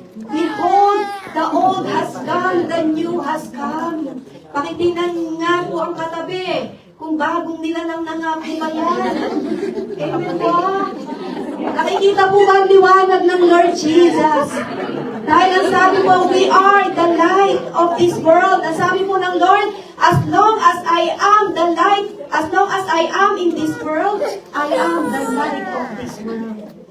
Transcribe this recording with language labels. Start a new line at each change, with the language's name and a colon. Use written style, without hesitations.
English: Behold, the old has gone, the new has come.
Filipino: Pakitingnan nga po ang katabi, kung bagong nilalang na nga po ba yan. Amen po. Nakikita po ba ang liwanag ng Lord Jesus? Dahil ang sabi po,
English: we are the light of this world.
Filipino: Ang sabi po ng Lord,
English: as long as I am the light, as long as I am in this world, I am the light of this world.